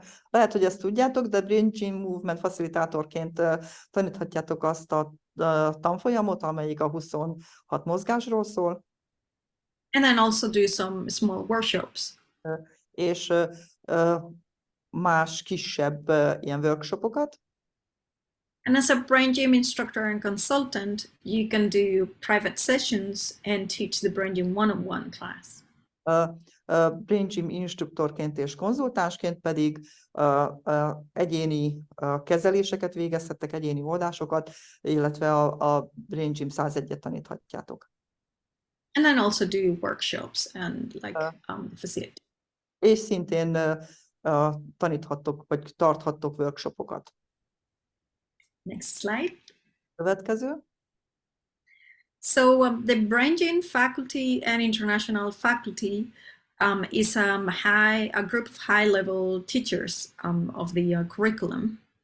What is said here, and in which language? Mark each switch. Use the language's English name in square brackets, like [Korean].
[Hungarian] Lehet, hogy ezt tudjátok, de Brain Gym Movement facilitátorként taníthatjátok azt a tanfolyamot, amelyik a 26 mozgásról szól. [English] And then also do some small workshops. [Hungarian] És más kisebb ilyen workshopokat. [English] And as a brain gym instructor and consultant, you can do private sessions and teach the brain gym one-on-one class. [Hungarian] Brain Gym instruktorként és konzultánsként pedig egyéni kezeléseket végezhettek, egyéni oldásokat, illetve a Brain Gym 101-et taníthatjátok. [English] And then also do workshops and like facilitate. [Hungarian] És szintén taníthattok, vagy tarthattok workshopokat. [English] Next slide. [Hungarian] Következő. [English] So the Brain Gym faculty and international faculty is a group of high-level teachers of the curriculum.